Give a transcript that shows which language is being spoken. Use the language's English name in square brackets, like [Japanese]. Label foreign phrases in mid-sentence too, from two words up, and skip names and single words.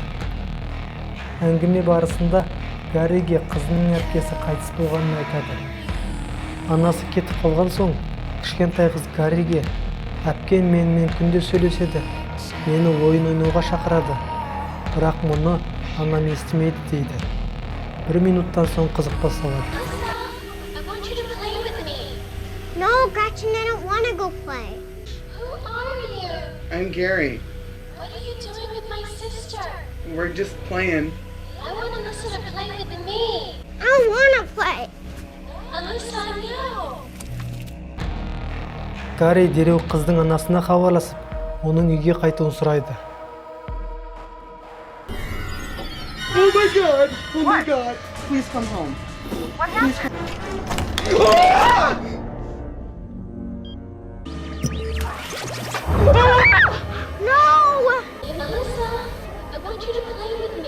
[Kazakh] Әңгіме барысында Гарриге қызының әпкесі қайтыс болғанын айтады. Анасы кетіп қалған соң, кішкентай қыз Гарриге: «Әпкем менімен күнде сөйлеседі, мені ойын ойнауға шақырады, бірақ мұны анам естімейді» дейді. 1 минуттан соң қызық басталады. [English] I want you to play with me. No, Gretchen, I don't want to go play. Who are you? I'm Gary. What are you doing with my sister? We're just playing. I want Alyssa to play with me. I don't want to play. Alyssa, no. [Kazakh] Гарри дереу қыздың анасына хабарласып, оның үйге қайтуын сұрайды. [English] Oh my god! Oh my god! Please come home. What happened? No! Alyssa, I want you to play with me.